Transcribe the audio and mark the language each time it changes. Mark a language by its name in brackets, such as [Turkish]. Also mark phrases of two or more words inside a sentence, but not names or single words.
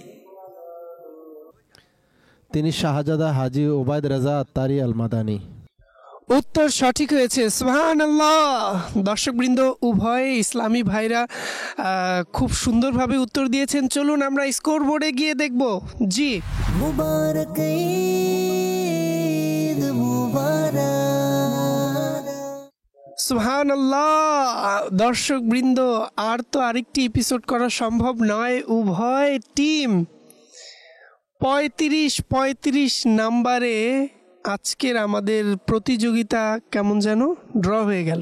[Bangla] তিনি শাহজাদা হাজী ওবায়দ রাজা আত্তারি আল মাদানী। উত্তর সঠিক হয়েছে। সুবহানাল্লাহ। দর্শকবৃন্দ, উভয় ইসলামী ভাইরা খুব সুন্দরভাবে উত্তর দিয়েছেন। চলুন আমরা স্কোর বোর্ডে গিয়ে দেখব। জি। [Urdu] مبارک عید مبارک. [Bangla] সুবহানাল্লাহ। দর্শকবৃন্দ, আর তো আরেকটি এপিসোড করা সম্ভব নয়। উভয় টিম 35 নাম্বারে আজকের আমাদের প্রতিযোগিতা কেমন যেন ড্র হয়ে গেল।